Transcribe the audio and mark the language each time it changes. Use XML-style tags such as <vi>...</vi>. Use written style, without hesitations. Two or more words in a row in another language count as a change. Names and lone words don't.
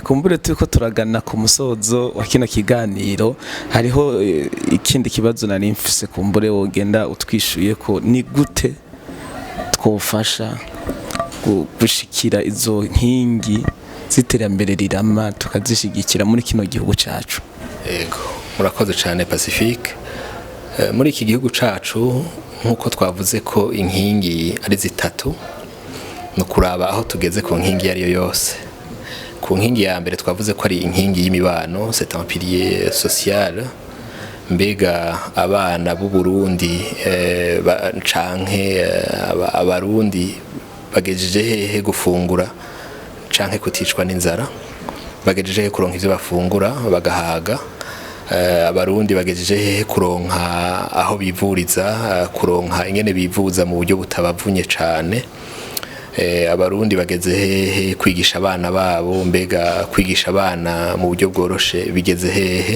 <rn>Kumbure turiko turagana ku musozo wa kino kiganiro, hariho ikindi kibazo nari mfise, kumbure wogenda utwishuye ko ni gute twofasha gushikira izo nkingi z'iterambere rirama tukazishigikira muri kino gihugu cacu. Ego, murakoze cyane Pacifique. Muri iki gihugu cacu nkuko twavuze ko inkingi ari zitatu, no kuraba aho tugeze ku nkingi ariyo yose. Ku nkingi ya mbere twavuze ko ari inkingi y'imibano,</rn> <fr>c'est un pilier social.</fr> <rn>Mbega abana b'u Burundi canke abarundi bagejeje hehe gufungura canke kuticwa n'inzara, bagejeje hehe kuronka ivyo bafungura bagahaga, abarundi bagejeje hehe kuronka aho bivuriza, kuronka ingene bivuza mu buryo butabavunye cane, abarundi bageze hehe kwigisha abana babo, mbega kwigisha abana mu buryo bworoshe bigeze hehe.</rn>